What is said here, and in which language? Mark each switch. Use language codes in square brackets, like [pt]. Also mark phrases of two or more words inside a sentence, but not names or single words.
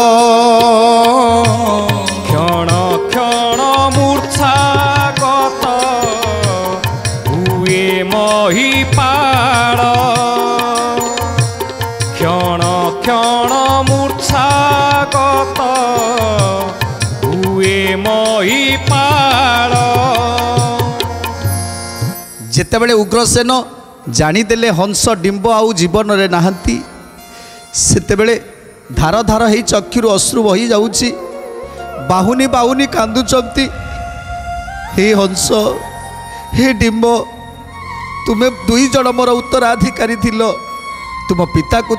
[or] କ୍ଷଣ କ୍ଷଣ ମୂର୍ଚ୍ଛାଗତ ହୁଏ ମହୀପାଳ କ୍ଷଣ କ୍ଷଣ ମୂର୍ଚ୍ଛାଗତ ହୁଏ ମହୀପାଳ যেତେବେଳେ ଉଗ୍ରସେନ ଜାଣିଦେଲେ ହଂସ ଡିମ୍ବ ଆଉ ଜୀବନରେ ନାହାନ୍ତି ସେତେବେଳେ ଧାର ଧାର ହେଇ ଚକ୍ଷୁରୁ ଅଶ୍ରୁ ବହି ଯାଉଛି ବାହୁନି ବାହୁନି କାନ୍ଦୁଛନ୍ତି ହେ ହଂସ ହେ ଡିମ୍ବ ତୁମେ ଦୁଇ ଜଣ ମୋର ଉତ୍ତରାଧିକାରୀ ଥିଲ ତୁମ ପିତାକୁ